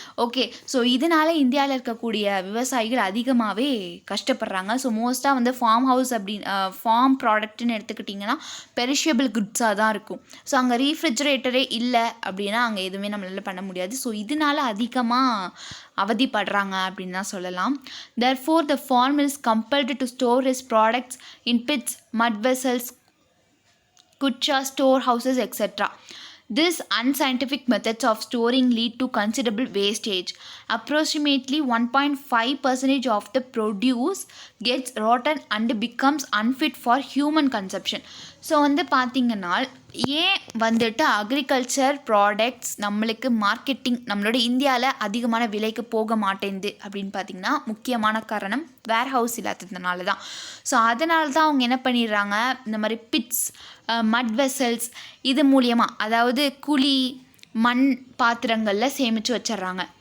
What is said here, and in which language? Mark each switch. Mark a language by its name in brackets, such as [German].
[Tamil] Okay, so இதனால் இந்தியாவில் இருக்கக்கூடிய விவசாயிகள் அதிகமாகவே கஷ்டப்படுறாங்க. ஸோ மோஸ்ட்டாக வந்து ஃபார்ம் ஹவுஸ் ஃபார்ம் ப்ராடக்ட்னு எடுத்துக்கிட்டிங்கன்னா பெரிஷபிள் குட்ஸாக தான் இருக்கும். ஸோ அங்கே ரீஃப்ரிஜரேட்டரே இல்லை அப்படின்னா அங்கே எதுவுமே நம்மளால் பண்ண முடியாது. ஸோ இதனால் அதிகமாக அவதிப்படுறாங்க அப்படின்னு தான் சொல்லலாம். [English] Therefore, the farmer is compelled to store his products in pits, mud vessels, kucha, storehouses, etc. This unscientific methods of storing lead to considerable wastage. Approximately 1.5% of the produce gets rotten and becomes unfit for human consumption. [Tamil] So வந்து பார்த்திங்கன்னா ஏன் வந்துட்டு agriculture products நம்மளுக்கு marketing நம்மளோட இந்தியாவில் அதிகமான விலைக்கு போக மாட்டேங்குது அப்படின்னு பார்த்திங்கன்னா முக்கியமான காரணம் வேர் ஹவுஸ் இல்லாததுனால தான். ஸோ அதனால தான் அவங்க என்ன பண்ணிடுறாங்க, இந்த மாதிரி பிட்ஸ், மட் வெசல்ஸ் இது மூலியமாக, அதாவது குழி மண் பாத்திரங்களில் சேமித்து வச்சிட்றாங்க.